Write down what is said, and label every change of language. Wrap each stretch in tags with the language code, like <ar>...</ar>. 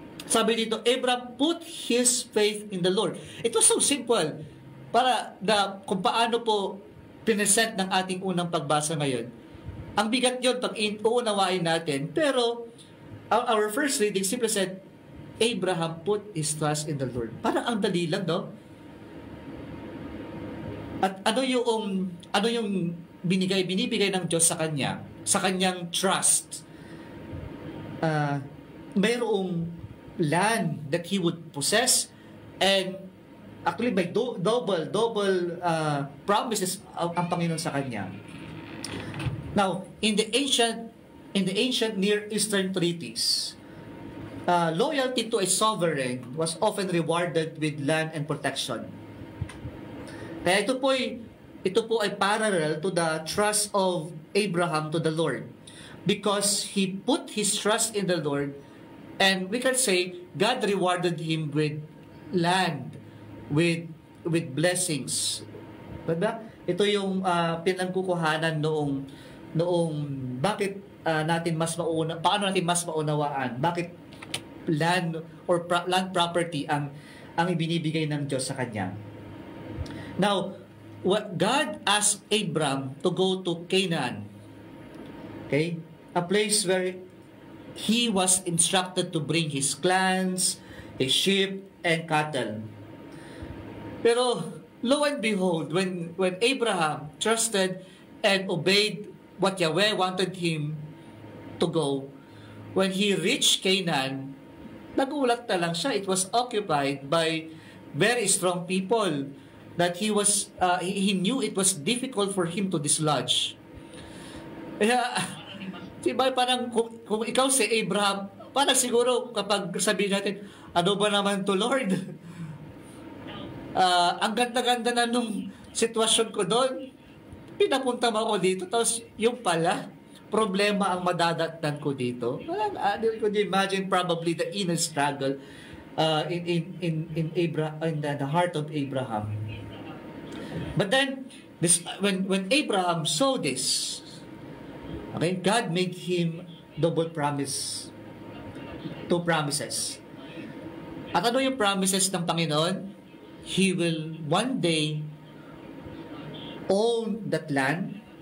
<tl>Sabi dito,</tl> <en>Abram put his faith in the Lord. It was so simple.</en> <tl>Kung paano po pinesent ng ating unang pagbasa ngayon. Ang bigat yun pag uunawain natin.</tl> <en>Pero, our first reading simply said, Abraham put his trust in the Lord.</en> <tl>Parang ang dali lang, no? At ano yung binibigay ng Diyos sa kanya, sa kanyang trust? Mayroong</tl> <en>land that he would possess, and actually by double promises</en> <tl>ang Panginoon sa kanya.</tl> <en>Now, in the ancient Near Eastern treaties, loyalty to a sovereign was often rewarded with land and protection.</en> <tl>Kaya ito po ay</tl> <en>parallel to the trust of Abraham to the Lord, because he put his trust in the Lord, and we can say God rewarded him with land, with blessings.</en> <tl>Diba? Ito yung pinangkukuhanan noong bakit paano natin mas maunawaan, bakit</tl> <en>land or land property</en> <tl>ang ibinibigay ng Diyos sa kanya.</tl> <en>Now, God asked Abram to go to Canaan. Okay? A place where he was instructed to bring his clans, his sheep, and cattle. Pero, lo and behold, when Abraham trusted and obeyed what Yahweh wanted him to go, when he reached Canaan,</en> <tl>nagulat na lang siya.</tl> <en>It was occupied by very strong people that he knew it was difficult for him to dislodge.</en> <tl>Kaya, diba, parang kung ikaw si Abraham, parang siguro kapag sabihin natin, ano ba naman to, Lord? Ang ganda-ganda na nung sitwasyon ko doon, pinapunta mo ako dito, tapos yung pala, problema ang madadatnan ko dito.</tl> <en>Could you imagine probably the inner struggle in the heart of Abraham? But then, when Abraham saw this, okay, God made him double promise. 2 promises.</en> <tl>At ano yung promises ng Panginoon?</tl> <en>He will one day own that land.</en>